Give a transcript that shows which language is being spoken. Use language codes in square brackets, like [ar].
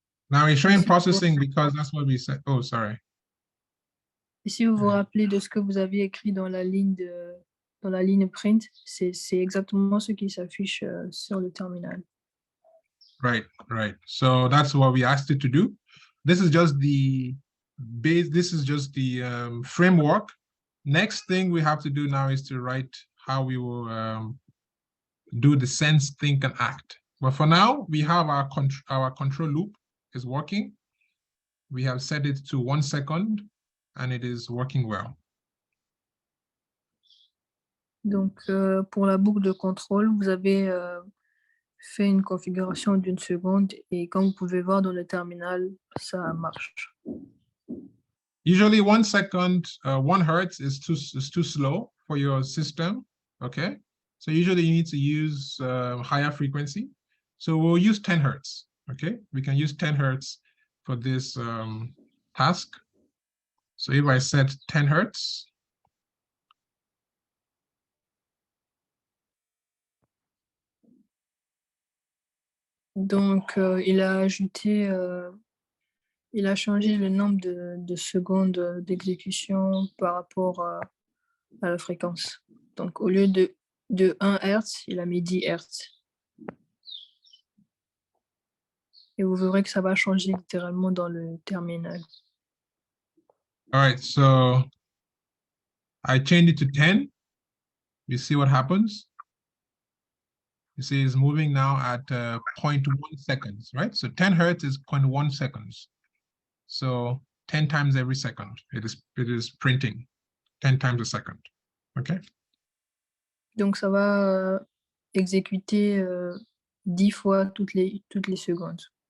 [en] Now we're showing processing because that's what we said. Oh, sorry. [fr] Et si vous vous rappelez de ce que vous aviez écrit dans la ligne print, c'est exactement ce qui s'affiche sur le terminal. [en] Right. So that's what we asked it to do. This is just the base. This is just the framework. Next thing we have to do now is to write how we will do the sense, think, and act. But for now, we have our control loop is working. We have set it to 1 second, and it is working well. [fr] Donc, pour la boucle de contrôle, vous avez fait une configuration d'une seconde et comme vous pouvez voir dans le terminal, ça marche. [en] Usually 1 second, 1 hertz is too slow for your system, okay? So usually you need to use higher frequency. So we'll use 10 hertz, okay? We can use 10 hertz for this task. So if I set 10 hertz, [fr] donc il a ajouté, il a changé le nombre de secondes d'exécution par rapport à la fréquence. Donc au lieu de 1 Hz, il a mis 10 Hz. Et vous verrez que ça va changer littéralement dans le terminal. [en] all right, so I changed it to 10. You see what happens? You see it's moving now at 0.1 seconds, right? So 10 hertz is 0.1 seconds. So 10 times every second, it is printing 10 times a second, okay? [fr] Donc ça va exécuter 10 fois toutes les secondes.